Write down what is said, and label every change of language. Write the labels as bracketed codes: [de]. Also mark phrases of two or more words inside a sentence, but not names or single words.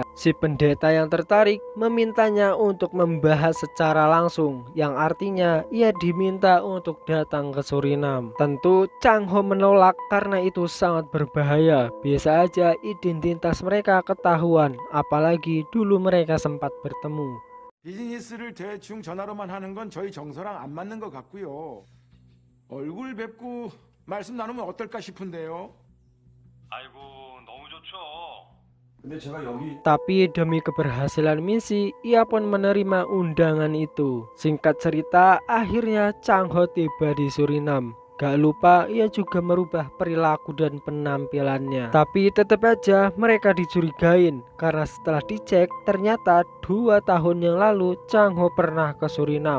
[id] Si pendeta yang tertarik memintanya untuk membahas secara langsung, yang artinya ia diminta untuk datang ke Suriname. Tentu Chang Ho menolak karena itu sangat berbahaya. Biasa aja identitas mereka ketahuan, apalagi dulu mereka sempat bertemu. [ko] 비즈니스를 대충 전화로만 하는 건 저희 정서랑 안 맞는 것 같고요. 얼굴 뵙고 말씀 나누면 어떨까 싶은데요. 아이고 너무 좋죠. 근데 제가 여기 [id] Tapi demi keberhasilan misi, ia pun menerima undangan itu. Singkat cerita, akhirnya Chang Ho tiba di Suriname. Gak lupa ia juga merubah perilaku dan penampilannya. Tapi tetap aja mereka dicurigain karena setelah dicek ternyata 2 tahun yang lalu Chang Ho pernah ke Suriname.